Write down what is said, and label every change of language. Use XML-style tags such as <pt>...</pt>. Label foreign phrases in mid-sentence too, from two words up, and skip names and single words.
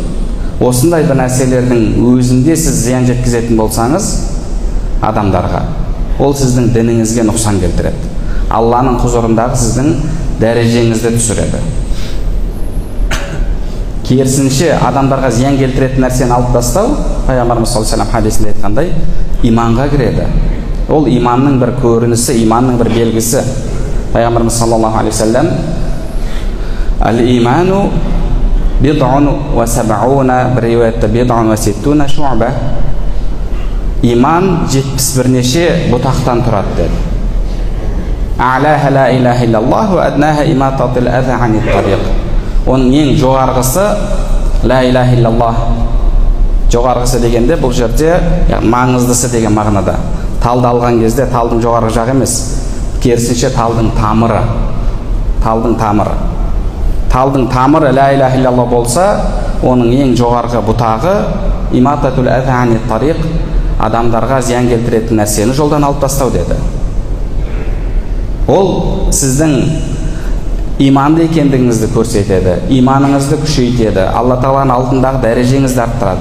<kk>Осындай бір нәрселердің өзінде сіз зиян жеткізетін болсаңыз адамдарға, ол сіздің дініңізге нұқсан келтіреді. Алланың құзырындағы сіздің дәрежеңізді түсіреді. Керісінше адамдарға зиян келтіретін нәрсені алып тастау, Пайғамбарымыз</kk> <ar>صلى الله عليه وسلم</ar> <kk>хадисінде айтқандай, иманға кіреді. Ол иманның бір көрінісі, иманның бір белгісі.</kk> <ar>Пайғамбарымыз صلى الله عليه وسلم الإيمان بضع وسبعون»,</ar> <kk>бір риуаятта</kk> <ar>بضع وستون شعبة».</ar> <kk>Иман 71 неше бұтақтан тұрады деді.</kk> <ar>أعلاها لا إله إلا الله وأدناها إماطة الأذى عن الطريق».</ar> <kk>Оның ең жоғарғысы</kk> <ar>لا إله إلا الله.</ar> <kk>Жоғарғысы дегенде бұл жерде маңыздысы деген мағынада. Талды алған кезде талдың жоғарғы жағы емес, керісінше талдың тамыры. Талдың тамыры. Талдың тамыры</kk> <ar>لا إله إلا الله</ar> <kk>болса, оның ең жоғарғы бұтағы</kk> <ar>إماطة الأذى عن الطريق,</ar> <kk>адамдарға зиян келтіретін нәрсені жолдан алып тастау деді. Ол сіздің иманды екендігіңізді көрсетеді, иманыңызды күшейтеді, Алла Тағаланың алдындағы дәрежеңізді арттырады.</kk>